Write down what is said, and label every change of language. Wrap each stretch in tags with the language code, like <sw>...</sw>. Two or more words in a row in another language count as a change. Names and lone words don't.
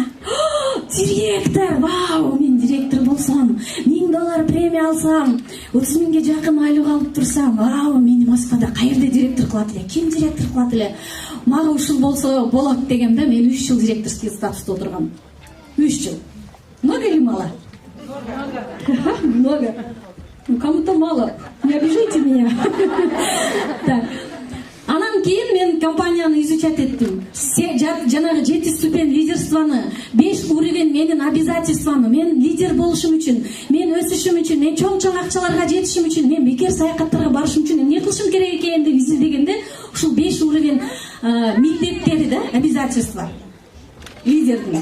<ky>Директор, вау, мен директор болсам, $1000 премия алсам, 30 000ге жакын айлык алып турсам, вау, мени Москвада каерде директор кылат эле? Ким директор кылат эле? Мага ушул болсо болот дегенде мен 3 жыл директорский статуста отургам. 3 жыл.</ky> <ru>Много или мало? Много. Кому-то мало. Не обижайте меня. Так.</ru> <ky>Анан кийин мен компанияны изучать эттим. Жанагы 7 ступень лидерствоны, 5 уровень менин обязательствоны, мен лидер болушум үчүн, мен өсүшүм үчүн, мен чоң акчаларга жетишим үчүн, мен бекер саякаттарга барышым үчүн эмне кылышым керек экенин деп изилдегенде, ушул 5 уровень милдеттери да, обязательства лидердин.</ky>